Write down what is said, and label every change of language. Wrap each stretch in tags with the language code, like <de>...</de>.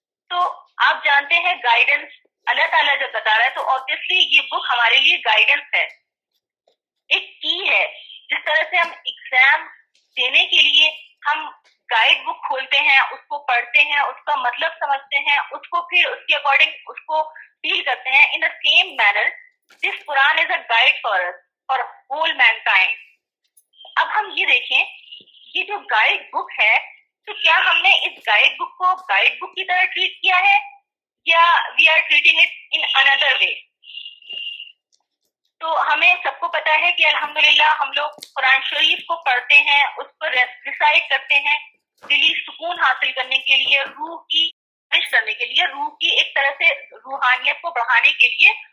<ur>تو آپ جانتے ہیں گائیڈنس اللہ تعالیٰ جب بتا رہا ہے تو obviously یہ بک ہمارے لیے گائیڈنس ہے، ایک کی ہے. جس طرح سے ہم ایگزام دینے کے لیے ہم گائیڈ بک کھولتے ہیں، اس کو پڑھتے ہیں، اس کا مطلب سمجھتے ہیں، اس کو پھر اس کے اکارڈنگ اس کو فیل کرتے ہیں.</ur> <en>In the same manner this Quran is a guide for us for whole mankind.</en> <ur>اب ہم یہ دیکھیں یہ جو گائیڈ بک ہے تو کیا ہم نے اس گائیڈ بک کو گائیڈ بک کی طرح ٹریٹ کیا ہے یا</ur> <en>We are treating it in another way.</en> <ur>تو ہمیں سب کو پتا ہے کہ الحمدللہ ہم لوگ قرآن شریف کو پڑھتے ہیں، اس پر ریسائٹ کرتے ہیں دلی سکون حاصل کرنے کے لیے، روح کی فش کرنے کے لیے، روح کی ایک طرح سے روحانیت کو بڑھانے کے لیے.</ur>